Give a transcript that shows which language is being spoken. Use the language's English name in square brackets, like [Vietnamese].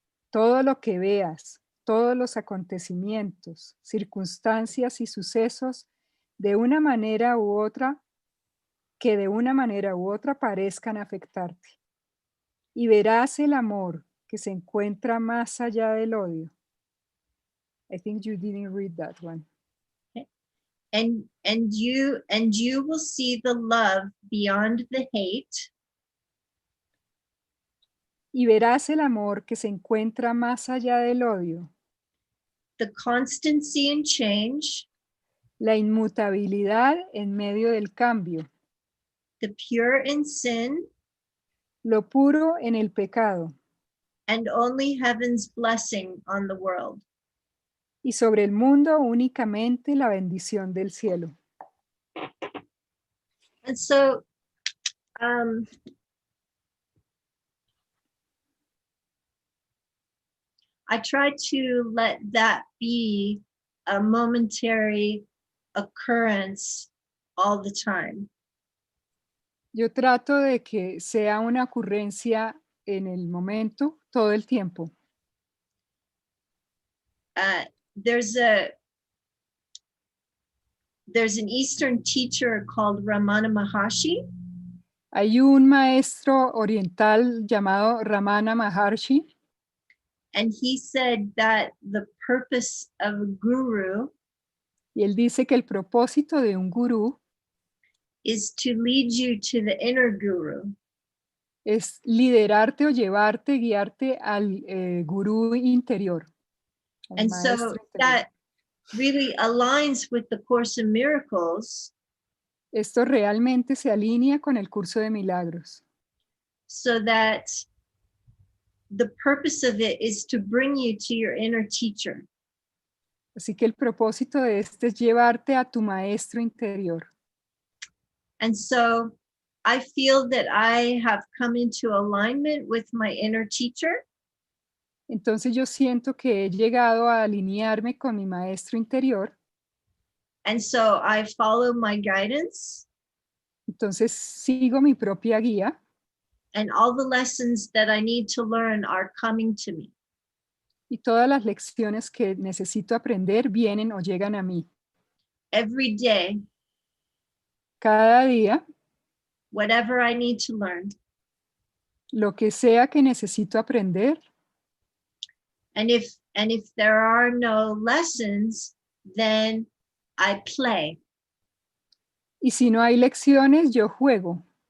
[Spanish] Todo lo que veas, todos los acontecimientos, circunstancias y sucesos de una manera u otra, que de una manera u otra parezcan afectarte. Y verás el amor que se encuentra más allá del odio. [English] I think you didn't read that one. Okay. And you will see the love beyond the hate. [Spanish] Y verás el amor que se encuentra más allá del odio. [English] The constancy in change. [Spanish] La inmutabilidad en medio del cambio. [English] The pure in sin. [Spanish] Lo puro en el pecado. [English] And only heaven's blessing on the world. [Spanish] y sobre el mundo únicamente la bendición del cielo. [English] And so, um, I try to let that be a momentary occurrence all the time. [Spanish] Yo trato de que sea una ocurrencia en el momento, todo el tiempo. [English] There's an Eastern teacher called Ramana Maharshi, [Spanish] Hay un maestro oriental llamado Ramana Maharshi, [English] and he said that the purpose of a guru [Spanish] y él dice que el propósito de un gurú [English] is to lead you to the inner guru. [Spanish] es liderarte o llevarte, guiarte al gurú interior. Al [English] And [Spanish] maestro [English] so [Spanish] interior. [English] that really aligns with the Course in Miracles, [Spanish] Esto realmente se alinea con el curso de milagros. [English] so that the purpose of it is to bring you to your inner teacher. [Spanish] Así que el propósito de este es llevarte a tu maestro interior. [English] And so I feel that I have come into alignment with my inner teacher. [Spanish] Entonces yo siento que he llegado a alinearme con mi maestro interior. [English] And so I follow my guidance, [Spanish] Entonces sigo mi propia guía [English] and all the lessons that I need to learn are coming to me. [Spanish] y todas las lecciones que necesito aprender vienen o llegan a mí. [English] Every day, [Spanish] Cada día, [English] whatever I need to learn. [Spanish] lo que sea que necesito aprender, [English] And if there are no lessons, then I play. [Spanish] y si no hay lecciones, yo juego.